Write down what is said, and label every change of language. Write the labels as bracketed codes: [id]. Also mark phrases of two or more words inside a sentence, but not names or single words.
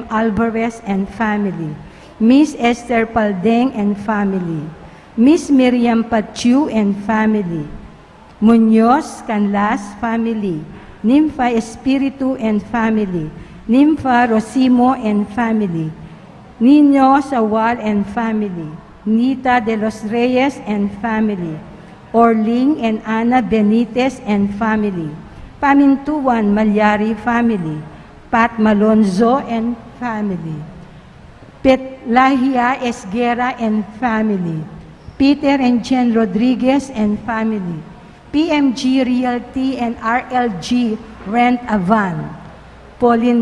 [en] Alvarez and family, Miss Esther Paldeng and family, Miss Miriam Pachu and family, Muñoz Canlas family, Nympha Espiritu and family, Nympha Rosimo and family, Nino Sawal and family, Nita de los Reyes and family, Orling and Ana Benitez and family, Pamintuan Malyari family, Pat Malonzo and family, Petlahia Esguera and family, Peter and Jen Rodriguez and family, PMG Realty and RLG Rent a Van, Pauline